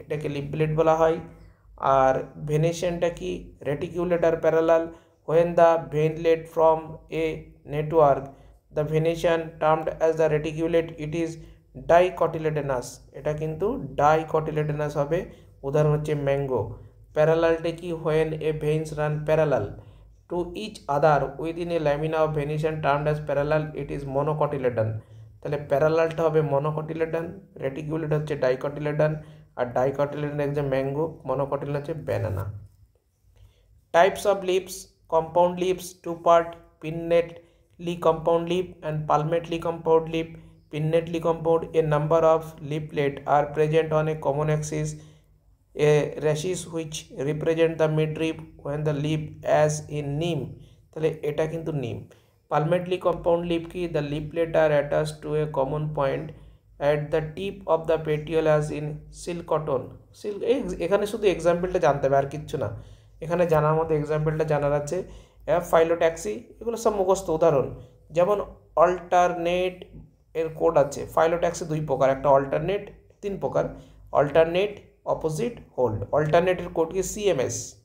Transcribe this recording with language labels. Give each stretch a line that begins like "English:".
Bangla: এটাকে lip blade বলা হয়। আর ভেনেশনটা কি?
English: Reticulate or parallel. When the veinlet from a network the venation termed as the reticulate, it is dicotyledonous.
Bangla: এটা কিন্তু ডাইকটিলেডেনাস হবে। উদাহরণ হচ্ছে ম্যাঙ্গো। প্যারালালটা কি?
English: When a veins run parallel to each other within a lamina of venation termed as parallel, it is monocotyledon।
Bangla: তাহলে প্যারালালটা হবে মনোকটিলেডন, রেটিকুলেট হচ্ছে ডাইকটিলেডন, আর ডাইকটিলেডন হচ্ছে ম্যাঙ্গো, মনোকটিলেডন হচ্ছে banana.
English: Types of lips, compound lips, two part, pinnately compound lip and palmately compound lip। Pinnately compound, a number of leaflets are present on a common axis, a rachis which represent the midrib when the leaf as in neem।
Bangla: তাহলে এটা কিন্তু নিম।
English: palmately compound leaf কি? the leaflet are attached to a common point at the tip of the petiole as in silk cotton।
Bangla: Silk, এখানে শুধু এক্সাম্পলটা জানতে হবে, আর কিচ্ছু না। এখানে জানার মতো এক্সাম্পলটা জানার আছে। ফাইলোট্যাক্সি, এগুলো সব মুখস্থ উদাহরণ। যেমন অল্টারনেট এর কোড আছে। ফাইলোট্যাক্সি দুই প্রকার, একটা অল্টারনেট, তিন প্রকার। Alternate, opposite, hold. অল্টারনেটের কোড কি? সিএমএস।